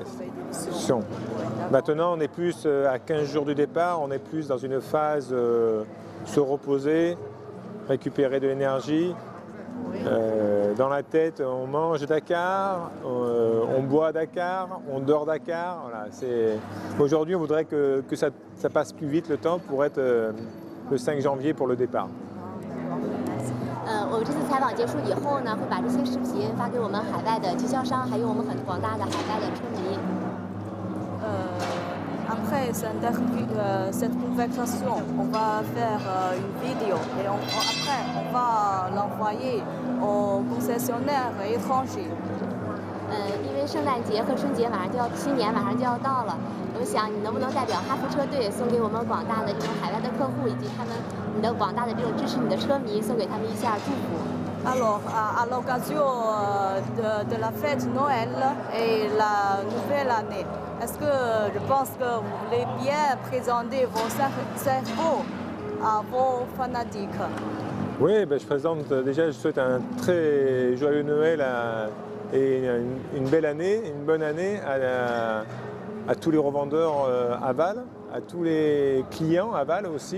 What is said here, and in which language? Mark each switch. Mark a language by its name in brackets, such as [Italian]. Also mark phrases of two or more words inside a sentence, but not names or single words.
[French] Maintenant, on est plus à 15 jours du départ, on est plus dans une phase se reposer, récupérer de l'énergie. Oui. Dans la tête, on mange Dakar, on boit Dakar, on dort Dakar. Voilà, aujourd'hui, on voudrait que ça passe plus vite le temps pour être le 5 janvier pour le départ. [Chinese] 我们这次采访结束以后呢，会把这些视频发给我们海外的经销商，还有我们很广大的海外的车迷。 [French] Après cette conversation, on va faire une vidéo et après on va l'envoyer aux concessionnaires étrangers. [Chinese] 因为圣诞节和春节新年马上就要到了，我想你能不能代表哈弗车队送给我们广大的这种海外的客户以及你的广大的这种支持你的车迷，送给他们一下祝福。 [French] Alors, à l'occasion de la fête Noël et la nouvelle année, est-ce que je pense que vous voulez bien présenter vos cerveaux à vos fanatiques? Oui, je présente déjà, je souhaite un très joyeux Noël et une belle année, une bonne année à tous les revendeurs Aval, à tous les clients Aval aussi.